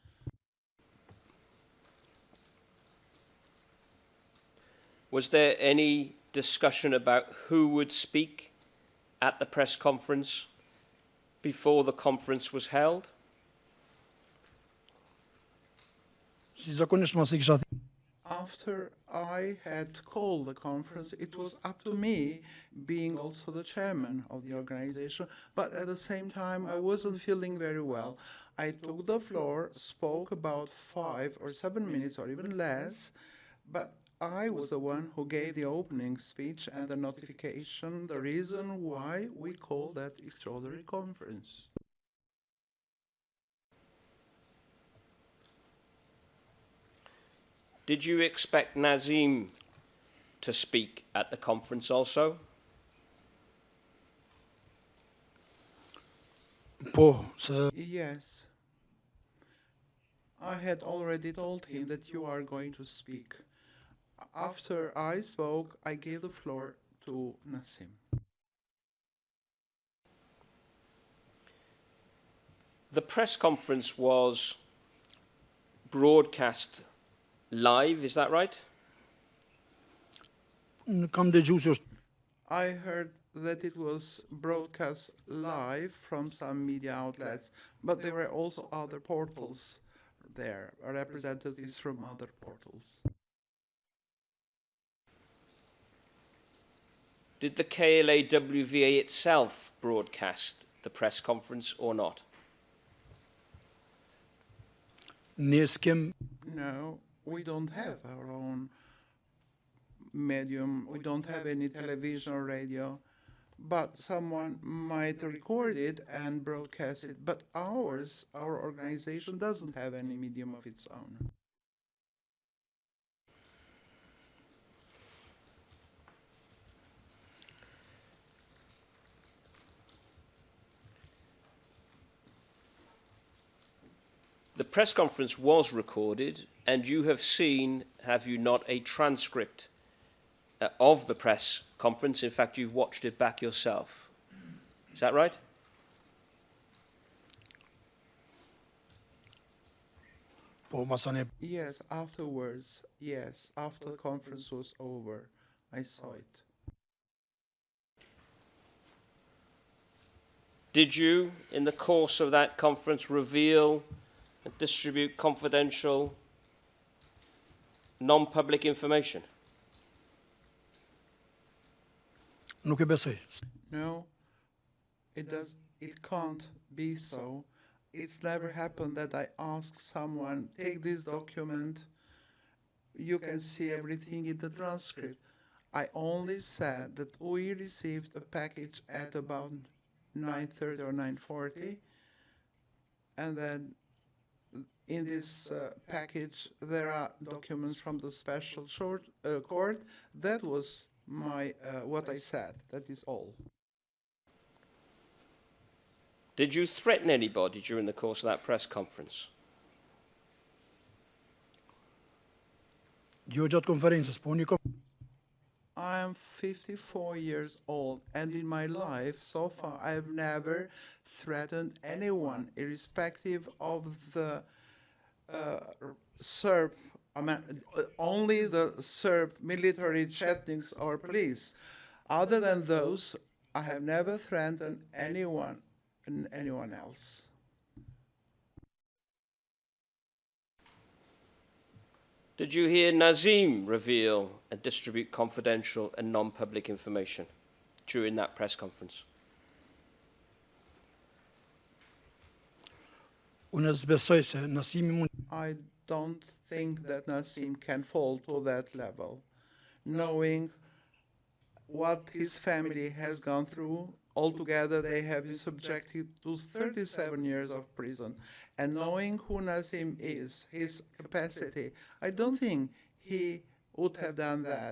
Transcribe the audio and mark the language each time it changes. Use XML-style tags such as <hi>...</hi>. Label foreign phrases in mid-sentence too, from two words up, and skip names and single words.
<en>Was there any discussion about who would speak at the press conference before the conference was held?</en> <sq>si zakonisht mos i kisha</sq> <en>After I had called the conference, it was up to me, being also the chairman of the organization, but at the same time, I wasn't feeling very well. I took the floor, spoke about 5 or 7 minutes or even less, but I was the one who gave the opening speech and the notification, the reason why we called that extraordinary conference. Did you expect Nazim to speak at the conference also?</en> <sq>po se</sq> <en>Yes. I had already told him that you are going to speak. After I spoke, I gave the floor to Nassim. The press conference was broadcast live, is that right?</en> <sq>kam dëgju se është</sq> <en>I heard that it was broadcast live from some media outlets, but there were also other portals there, representatives from other portals. Did the KLAWVA itself broadcast the press conference or not?</en> <sq>ne s'kem</sq> <en>No, we don't have our own medium, we don't have any television or radio, but someone might record it and broadcast it. But our organization doesn't have any medium of its own. The press conference was recorded, and you have seen, have you not, a transcript of the press conference. In fact, you've watched it back yourself. Is that right?</en> <sq>po masane</sq> <en>Yes, afterwards, yes, after the conference was over, I saw it. Did you, in the course of that conference, reveal and distribute confidential, non-public information?</en> <sq>nuk e besoj.</sq> <en>No, it can't be so. It's never happened that I ask someone, take this document, you can see everything in the transcript. I only said that we received a package at about 9:30 or 9:40, and then in this package there are documents from the special court. That was my what I said. That is all. Did you threaten anybody during the course of that press conference?</en> <sq>Jo gjatë konferencës, po një</sq> <en>I am 54 years old, and in my life so far I have never threatened anyone, irrespective of the Serb, only the Serb military Chetniks or police. Other than those, I have never threatened anyone else. Did you hear Nazim reveal and distribute confidential and non-public information during that press conference?</en> <sq>unë s'besoj se Nasimi mund</sq> <en>I don't think that Nassim can fall to that level, knowing what his family has gone through. Altogether, they have been subjected to 37 years of prison. And knowing who Nassim is, his capacity, I don't think he would have done that.</en>